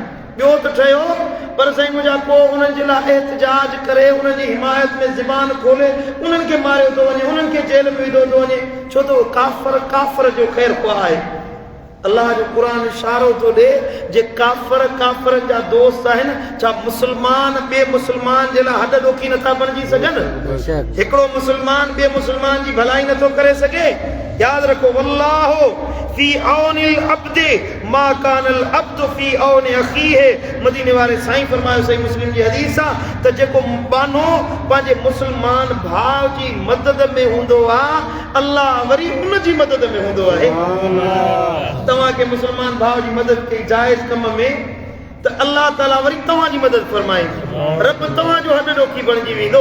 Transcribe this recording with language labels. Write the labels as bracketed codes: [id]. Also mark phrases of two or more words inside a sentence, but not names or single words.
[sd] ॿियो त ठहियो, पर साईं मुंहिंजा को उन्हनि जे लाइ एहतिजाज करे, उन्हनि जी हिमायत में ज़बान खोले, उन्हनि खे मारियो थो वञे, उन्हनि खे जेल में विधो थो वञे, छो त काफ़िर काफ़िर जो ख़ैर ख़्वाह आहे। अल्लाह जो क़ुरान इशारो थो ॾे जे काफ़िर काफ़िरनि जा दोस्त आहिनि। छा मुस्लमान ॿिए मुस्लमान जे लाइ हॾ ॾोकी नथा बणिजी सघनि? हिकिड़ो मुस्लमान ॿिए मुस्लमान जी भलाई नथो करे सघे? यादि रखो [ar] والله في عون العبد ما كان العبد في عون أخيه. [sd] मदीने वारे साईं फरमायो, सही मुस्लिम जी हदीस आहे, त जेको बानो पंहिंजे मुस्लमान भाउ जी मदद में हूंदो आहे, अल्लाह वरी उन जी मदद में हूंदो आहे। तव्हांखे मुस्लमान भाउ जी मदद कई जाइज़ कम में, त अल्लाह ताला वरी तव्हांजी मदद फरमाईंदो, रब तव्हांजो हॾ ॾोकी बणिजी वेंदो।